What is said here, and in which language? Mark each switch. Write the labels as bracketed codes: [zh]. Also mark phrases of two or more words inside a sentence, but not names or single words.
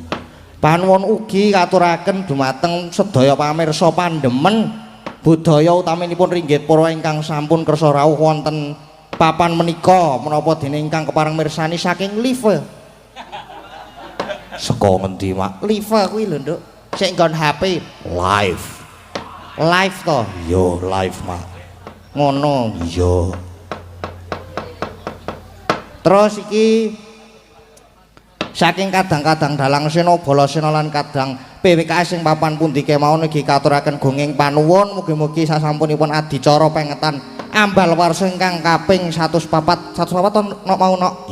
[jv] panuwun ugi katuraken dumateng sedaya pamirsa pandemen budaya utaminipun ringgit para ingkang sampun kersa rawuh wonten papan menika menapa dene ingkang kepareng mirsani saking live. saka ngendi, Mak? Live kuwi lho, Nduk. Sik nggon HP. Live. Live to. Yo, live, Mak. Ngono. Iya. Terus iki saking kadang-kadang dalang sena balasena lan kadang PWKS sing papan pundi kemawon ugi katuraken gunging panuwun mugi-mugi sasampunipun adicara pengetan Ambalwarsa ingkang kaping 104 mau nok.